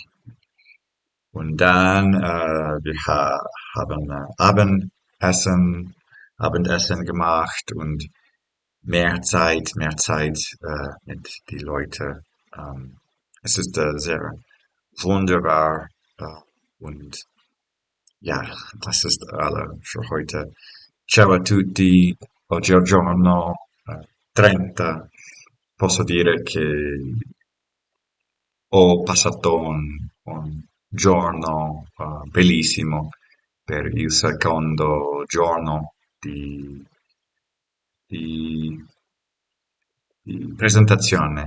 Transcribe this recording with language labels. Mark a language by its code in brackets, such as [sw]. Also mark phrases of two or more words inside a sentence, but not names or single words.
[de] Und dann haben Abendessen gemacht und mehr Zeit mit die Leute. Es ist sehr wunderbar und ja, das ist alle für heute. [it] Ciao a tutti, oggi è il giorno 30. Posso dire che ho passato un giorno bellissimo per il secondo giorno di, di presentazione.